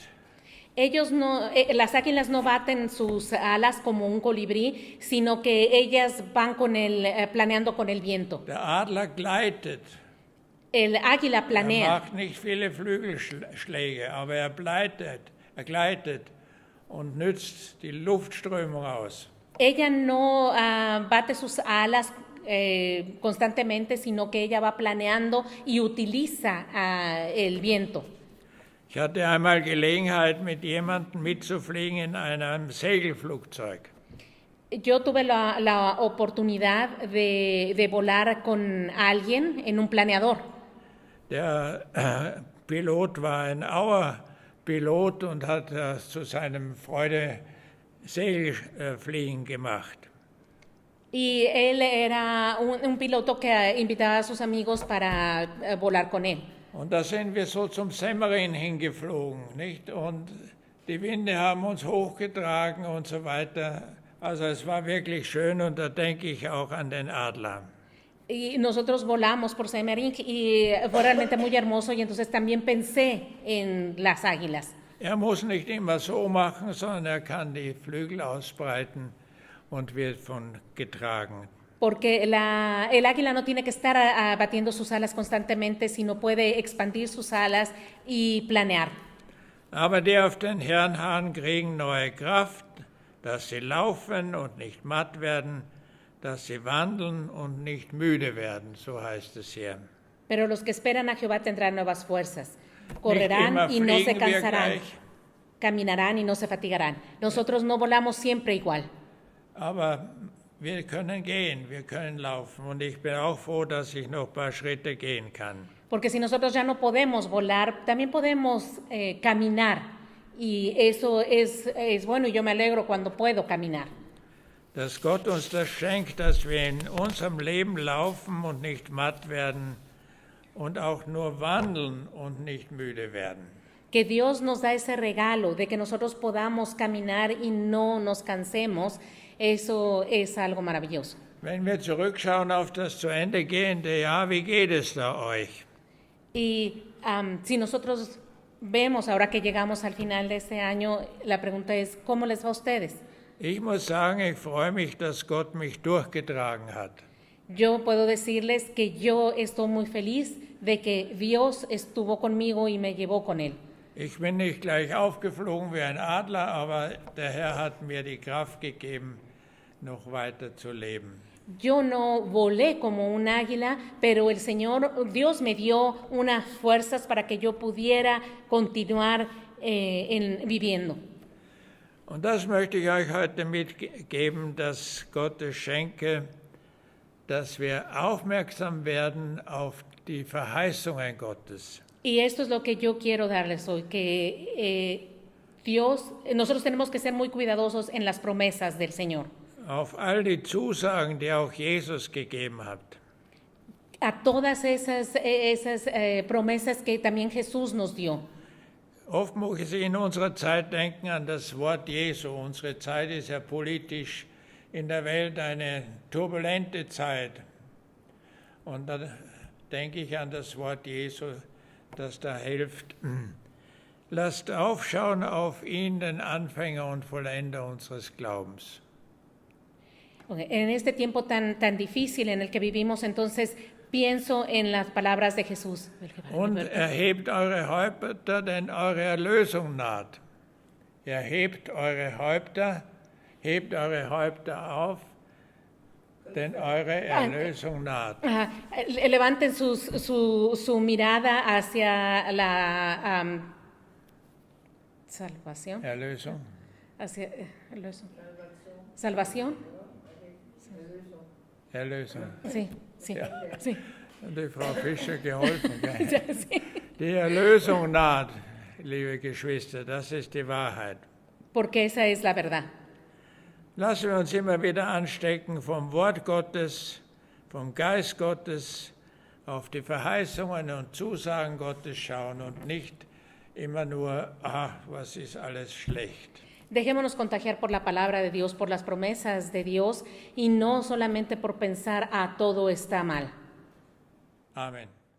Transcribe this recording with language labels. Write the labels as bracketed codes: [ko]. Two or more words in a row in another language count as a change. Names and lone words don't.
[es] Ellos no, las águilas no baten sus alas como un colibrí, sino que ellas van planeando con el viento. [de] Der Adler gleitet. [es] El águila [de] Er [es] planea. [de] macht nicht viele Flügelschläge, aber er gleitet und nützt die Luftströmung aus. [es] Ella no bate sus alas constantemente, sino que ella va planeando y utiliza el viento. [de] Ich hatte einmal Gelegenheit, mit jemandem mitzufliegen in einem Segelflugzeug. [es] Yo tuve la oportunidad de volar con alguien en un planeador. [de] Der Pilot war ein Auerpilot und hat zu seinem Freude Segelfliegen gemacht. [es] Y él era un piloto que invitaba a sus amigos para volar con él. [de] Und da sind wir so zum Semmering hingeflogen, nicht? Und die Winde haben uns hochgetragen und so weiter. Also es war wirklich schön und da denke ich auch an den Adler. [es] Y nosotros volamos por Semmering y fue realmente muy hermoso y entonces también pensé en las águilas. [de] Er muss nicht immer so machen, sondern er kann die Flügel ausbreiten und wird von getragen. [es] Porque el águila no tiene que estar batiendo sus alas constantemente, sino puede expandir sus alas y planear. [de] Aber die auf den Herrn harren, kriegen neue Kraft, dass sie laufen und nicht matt werden, dass sie wandeln und nicht müde werden, so heißt es hier. [es] Pero los que esperan a Jehová tendrán nuevas fuerzas. Correrán [de] immer [es] y no se [de] fliegen wir [es] cansarán. [de] gleich. [es] Caminarán y no se fatigarán. Nosotros no volamos siempre igual. [de] Aber wir können gehen, wir können laufen und ich bin auch froh, dass ich noch ein paar Schritte gehen kann. [es] Porque si nosotros ya no podemos volar, también podemos caminar. Y eso es bueno y yo me alegro cuando puedo caminar. [de] Dass Gott uns das schenkt, dass wir in unserem Leben laufen und nicht matt werden und auch nur wandeln und nicht müde werden. [es] Que Dios nos da ese regalo de que nosotros podamos caminar y no nos cansemos, eso es algo maravilloso. [de] Wenn wir zurückschauen auf das zu Ende gehende Jahr, wie geht es da euch? [es] Y si nosotros vemos ahora que llegamos al final de este año, la pregunta es, ¿cómo les va a ustedes? [de] Ich muss sagen, ich freue mich, dass Gott mich durchgetragen hat. [es] Yo puedo decirles que yo estoy muy feliz de que Dios estuvo conmigo y me llevó con Él. [de] Ich bin nicht gleich aufgeflogen wie ein Adler, aber der Herr hat mir die Kraft gegeben, noch weiter zu leben. [es] Yo no volé como un águila, pero el Señor, Dios me dio unas fuerzas para que yo pudiera continuar viviendo. [de] Und das möchte ich euch heute mitgeben, dass Gottes Schenke, dass wir aufmerksam werden auf die Verheißungen Gottes. [es] Y esto es lo que yo quiero darles hoy, que nosotros tenemos que ser muy cuidadosos en las promesas del Señor. [de] Auf all die Zusagen, die auch Jesus gegeben hat. [es] A todas esas promesas que también Jesús nos dio. [de] Oft muss ich in unserer Zeit denken an das Wort Jesu. Unsere Zeit ist ja politisch in der Welt eine turbulente Zeit. Und da denke ich an das Wort Jesu, das da hilft. Lasst aufschauen auf ihn, den Anfänger und Vollender unseres Glaubens. Okay. [es] En este tiempo tan difícil en el que vivimos, entonces pienso en las palabras de Jesús. [de] Und erhebt eure Häupter, denn eure Erlösung naht. Erhebt eure Häupter, hebt eure Häupter auf, denn eure Erlösung naht. [es] Levanten su mirada hacia la salvación. [de] Erlösung. [es] Hacia salvación. [de] Erlösung. [es] Sí, sí, [de] Ja. [es] sí. [de] Und die Frau Fischer geholfen. Gell? [es] Ya, sí. [de] Die Erlösung naht, liebe Geschwister, das ist die Wahrheit. [es] Porque esa es la verdad. [de] Lassen wir uns immer wieder anstecken vom Wort Gottes, vom Geist Gottes, auf die Verheißungen und Zusagen Gottes schauen und nicht immer nur, was ist alles schlecht. [es] Dejémonos contagiar por la palabra de Dios, por las promesas de Dios y no solamente por pensar, todo está mal. Amen.